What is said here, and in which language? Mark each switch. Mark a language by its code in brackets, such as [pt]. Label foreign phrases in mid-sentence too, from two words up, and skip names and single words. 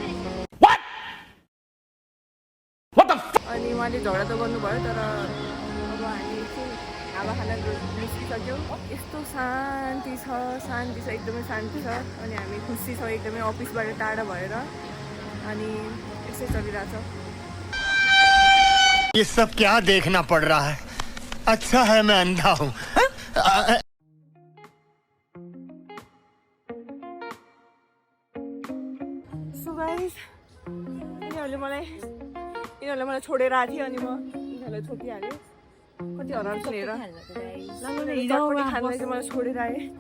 [ne] अनि उहाँले झगडा त गर्नुभयो तर अब हामी चाहिँ हावा खाना निस्किसक्यौँ यस्तो शान्ति छ एकदमै शान्ति छ अनि हामी खुसी छौँ एकदमै अफिसबाट टाढा भएर अनि यसै चलिरहेछ [hi] ये सब क्या देखना पड़ रहा है अच्छा है मैं अंधा हूँ [en] so guys [ne] यिनीहरूले मलाई छोडेर आएको थियो अनि म यिनीहरूलाई छोडिहालेँ कति हराउँछ हेर चटपटी खानलाई चाहिँ मलाई छोडेर आएँ